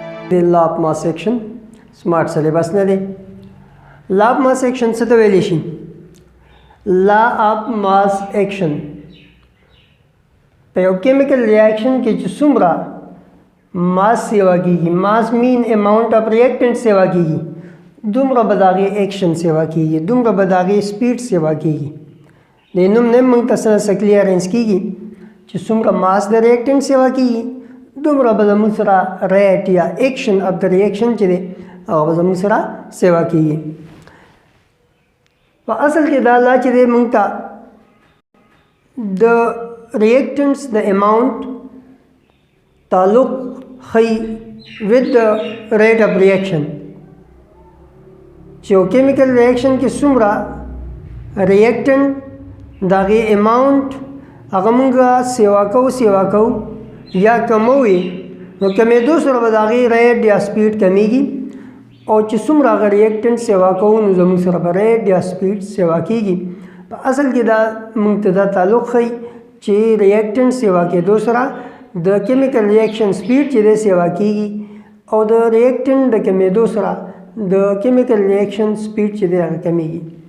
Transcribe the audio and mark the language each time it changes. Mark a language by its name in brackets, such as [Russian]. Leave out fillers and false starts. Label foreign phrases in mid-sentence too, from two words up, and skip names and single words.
[English] The law of mass action smart syllabus [Pashto] نه دی [English] law of mass action [Pashto] څه ته ویل شي [English] law of mass action [Pashto] په یو [English] chemical reaction [Pashto] کې چې څومره ماس سیوا کیږي [English] mass mean amount of reactant [Pashto] سیوا کیږي دومره به د هغې ایکشن سیوا کیږي دومره به د هغې سپیډ سیوا کیږي د نوم نه موږ ته څه کلیرنس کیږي چې څومره ماس د ریاکټنټ سیوا کیږي دومره به زموږ سره ریټ یا ایکشن اف د ریاکشن چې دی هغه به زموږ سره سیوا کیږي په اصل کې دا لا چې دی موږ ته د [English] reactants the amount [Pashto] تعلق خی [English] with the rate of reaction [Pashto] چې یو [English] chemical reaction [Pashto] کې څومره ریاکټنټ د هغې اماونټ هغه موږ سیوا کوو یا کموي نو کمېدو سره به د هغې ریټ یا سپیډ کمیږي او چې څومره هغه ریاکټنټ سیوا کوو نو زموږ سره به ریټ یا سپیډ سیوا کیږي په اصل کې دا موږ ته دا تعلق ښیي چې ریاکټنټ سیوا کېدو سره د [English] chemical reaction [Pashto] سپیډ چې دی سیوا کیږي او د ریاکټنټ د کمیدو سره د [English] chemical reaction [Pashto] سپیډ چې دی هغه کمیږي